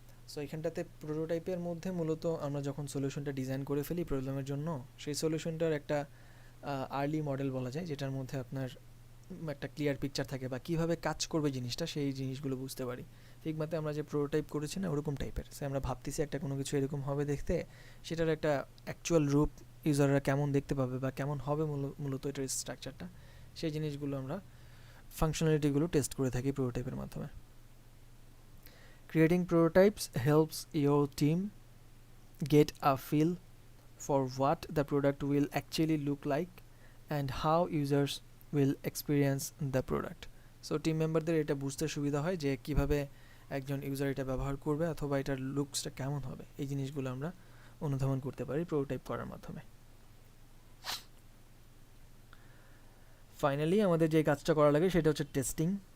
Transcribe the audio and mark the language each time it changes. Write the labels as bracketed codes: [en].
[bn] So এখানটাতে প্রোটোটাইপের মধ্যে মূলত আমরা যখন সলিউশনটা ডিজাইন করে ফেলি প্রবলেমের জন্য, সেই সলিউশনটার একটা আর্লি মডেল বলা যায়, যেটার মধ্যে আপনার একটা ক্লিয়ার পিকচার থাকে বা কীভাবে কাজ করবে জিনিসটা, সেই জিনিসগুলো বুঝতে পারি। ফিগমাতে আমরা যে প্রোটোটাইপ করেছি না ওরকম টাইপের, সে আমরা ভাবতেছি একটা কোনো কিছু এরকম হবে দেখতে, সেটার একটা অ্যাকচুয়াল রূপ ইউজাররা কেমন দেখতে পাবে বা কেমন হবে মূলত এটার স্ট্রাকচারটা, সেই জিনিসগুলো আমরা ফাংশনালিটিগুলো টেস্ট করে থাকি প্রোটোটাইপের মাধ্যমে। [en] Creating prototypes helps your team get a feel for what the product will actually look like and how users will experience the product. [bn] So team মেম্বারদের এটা বুঝতে সুবিধা হয় যে কিভাবে একজন ইউজার এটা ব্যবহার করবে অথবা এটার লুকসটা কেমন হবে, এই জিনিসগুলো আমরা অনুধাবন করতে পারি প্রোটোটাইপ করার মাধ্যমে। ফাইনালি আমাদের যে কাজটা করা লাগে সেটা হচ্ছে টেস্টিং।